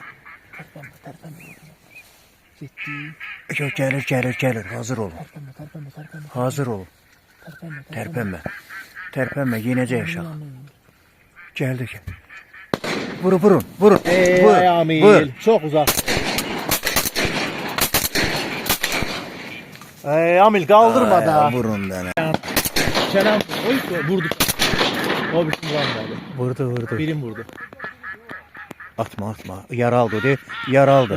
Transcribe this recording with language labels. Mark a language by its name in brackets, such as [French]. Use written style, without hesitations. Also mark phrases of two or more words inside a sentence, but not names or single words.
[Azerbaijani] Terpen. Gitti. Yox, gəlir, hazır olun. Tərpənmə, yenəcək aşağı. Gəldik. Vurun. Ey Amil, [Turkish] çok uzak. Amil kaldırma da. [Azerbaijani] Vurun da. Kenan vurdu. O bir şey var. Vurdu. Birim vurdu. Atma. Yaraldı de. Yaraldı.